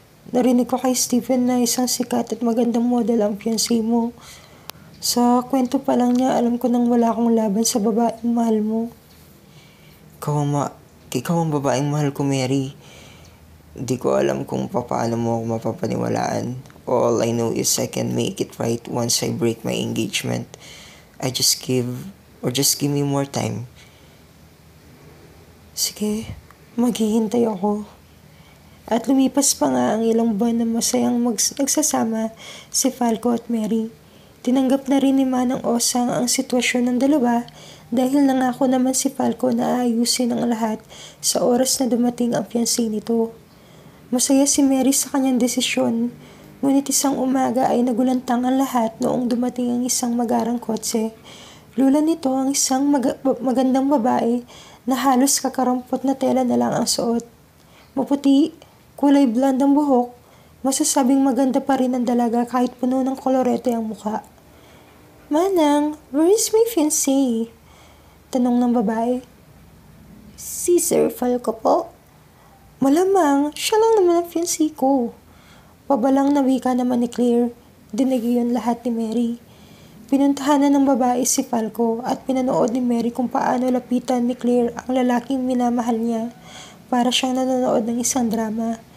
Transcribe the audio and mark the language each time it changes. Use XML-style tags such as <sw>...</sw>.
<tl>Narinig ko kay Stephen na isang sikat at magandang model ang fiancé mo. Sa kwento pa lang niya, alam ko nang wala akong laban sa babaeng mahal mo. Ikaw ang babaeng mahal ko, Mary. Di ko alam kung paano mo ako mapapaniwalaan.</tl> <en>All I know is I can make it right once I break my engagement. Just give me more time.</en> <tl>Sige, maghihintay ako. At lumipas pa nga ang ilang buwan na masayang nagsasama si Falco at Mary. Tinanggap na rin ni Manang Osang ang sitwasyon ng dalawa dahil nangako naman si Falco na ayusin ang lahat sa oras na dumating ang fiancé nito. Masaya si Mary sa kanyang desisyon, ngunit isang umaga ay nagulantang ang lahat noong dumating ang isang magarang kotse. Lula nito ang isang magandang babae na halos kakarampot na tela na lang ang suot. Maputi, kulay blonde ang buhok, masasabing maganda pa rin ang dalaga kahit puno ng kolorete ang mukha.</tl> <en>Manang, where is my fiancé?</en> <tl>Tanong ng babae. Si Sir Falco po. Malamang, siya lang naman ang fiancé ko. Pabalang na wika naman ni Claire. Dinig yun lahat ni Mary. Pinuntahan na ng babae si Falco at pinanood ni Mary kung paano lapitan ni Claire ang lalaking minamahal niya para siyang nanonood ng isang drama.</tl>